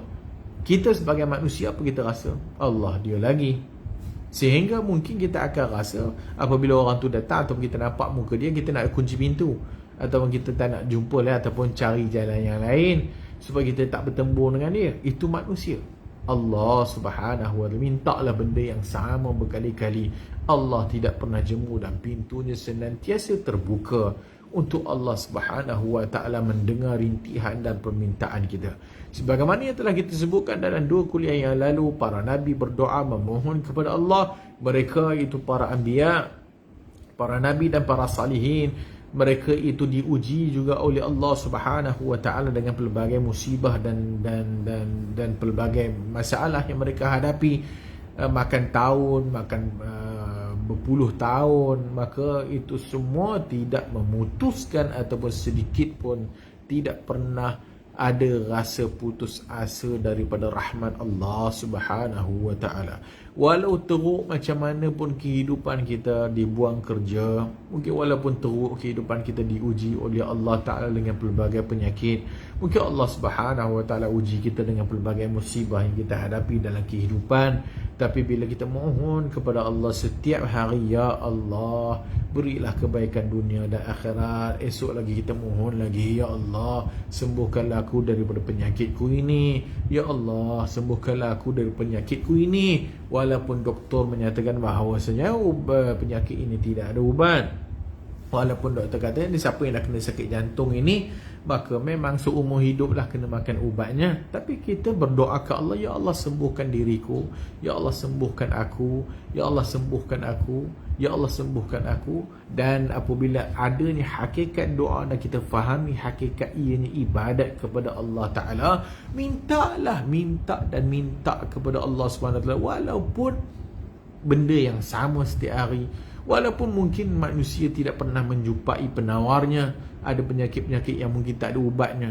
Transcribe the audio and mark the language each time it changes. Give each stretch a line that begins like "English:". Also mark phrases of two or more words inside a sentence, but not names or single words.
Malay: Kita sebagai manusia apa kita rasa? Allah dia lagi. Sehingga mungkin kita akan rasa apabila orang tu datang ataupun kita nampak muka dia, kita nak kunci pintu, ataupun kita tak nak jumpa lah, ataupun cari jalan yang lain supaya kita tak bertembur dengan dia. Itu manusia. Allah
Arabic: سبحانه وتعالى
Malay: mintalah benda yang sama berkali-kali. Allah tidak pernah jemu dan pintunya senantiasa terbuka untuk Allah
Arabic: سبحانه وتعالى
Malay: mendengar rintihan dan permintaan kita. Sebagaimana yang telah kita sebutkan dalam 2 kuliah yang lalu, para nabi berdoa memohon kepada Allah. Mereka itu para anbiya, para nabi dan para salihin, mereka itu diuji juga oleh Allah
Arabic: سبحانه وتعالى
Malay: dengan pelbagai musibah dan pelbagai masalah yang mereka hadapi. Makan tahun, makan berpuluh tahun, maka itu semua tidak memutuskan ataupun sedikit pun tidak pernah ada rasa putus asa daripada rahmat Allah
Arabic: سبحانه وتعالى.
Malay: Walau teruk macam mana pun kehidupan kita, dibuang kerja, mungkin walaupun teruk kehidupan kita diuji oleh
Arabic: الله تعالى
Malay: dengan pelbagai penyakit, mungkin Allah
Arabic: سبحانه وتعالى
Malay: uji kita dengan pelbagai musibah yang kita hadapi dalam kehidupan. Tapi bila kita mohon kepada Allah setiap hari, ya Allah, berilah kebaikan dunia dan akhirat. Esok lagi kita mohon lagi, ya Allah, sembuhkanlah aku daripada penyakitku ini. Ya Allah, sembuhkanlah aku dari penyakitku ini. Walaupun doktor menyatakan bahawasanya penyakit ini tidak ada ubat, walaupun doktor kata ni siapa yang dah kena sakit jantung ini, maka memang seumur hiduplah kena makan ubatnya. Tapi kita berdoa ke Allah, ya Allah sembuhkan diriku, ya Allah sembuhkan aku, ya Allah sembuhkan aku, ya Allah sembuhkan aku. Dan apabila adanya hakikat doa dan kita fahami hakikat ianya ibadat kepada
Arabic: الله تعالى,
Malay: minta kepada Allah SWT, walaupun benda yang sama setiap hari, walaupun mungkin manusia tidak pernah menjumpai penawarnya, ada penyakit-penyakit yang mungkin tak ada ubatnya.